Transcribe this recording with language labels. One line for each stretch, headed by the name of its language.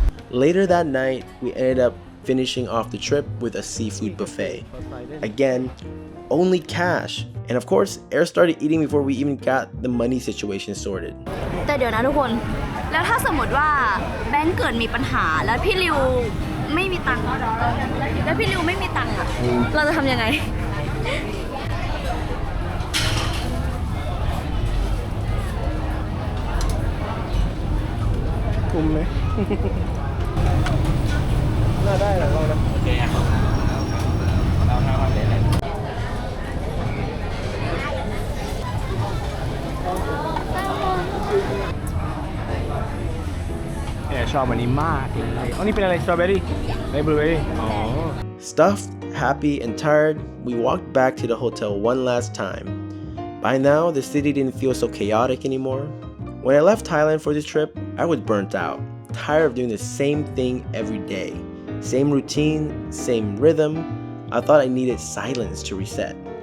English: Later that night, we ended up finishing off the trip with a seafood buffet. Again, only cash. And of course, Air started eating before we even got the money situation sorted.
Thai: แต่เดี๋ยวนะทุกคน แล้วถ้าสมมติว่าแบงค์เกิดมีปัญหาแล้วพี่ริวไม่มีตังค์แล้วพี่ริวไม่มีตังค์อะเราจะทำยังไง คุ้มไหม น่าได้หรอลองนะโอเคอ่ะเราทำเลยเนี่ยชอบอันนี้มากเลยอ๋อนี่เป็นอะไรสตรอเบอรี่ในบลูเบอรี่อ๋อ
English: Stuffed, happy, and tired, we walked back to the hotel one last time. By now, the city didn't feel so chaotic anymore. When I left Thailand for this trip, I was burnt out, tired of doing the same thing every day. Same routine, same rhythm. I thought I needed silence to reset.